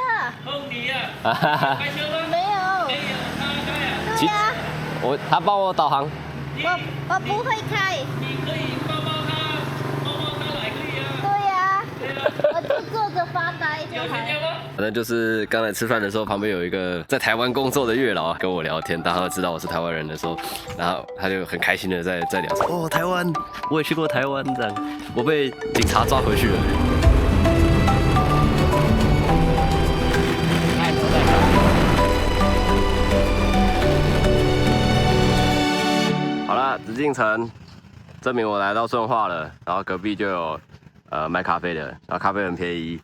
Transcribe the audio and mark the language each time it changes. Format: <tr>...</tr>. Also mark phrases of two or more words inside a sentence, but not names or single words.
<zh>碰你啊！開車嗎？沒有。沒有，他開啊。對呀。他幫我導航。我不會開。你可以抱抱他來可以啊。對呀。我就坐着發呆就好。反正就是剛才吃飯的時候，旁邊有一個在台灣工作的月老跟我聊天，當他知道我是台灣人的時候，然後他就很開心的在聊說，哦，台灣，我也去過台灣，這樣，我被警察抓回去了。好了，紫禁城證明我來到順化了，然後隔壁就有賣咖啡的，然後咖啡很便宜。</zh>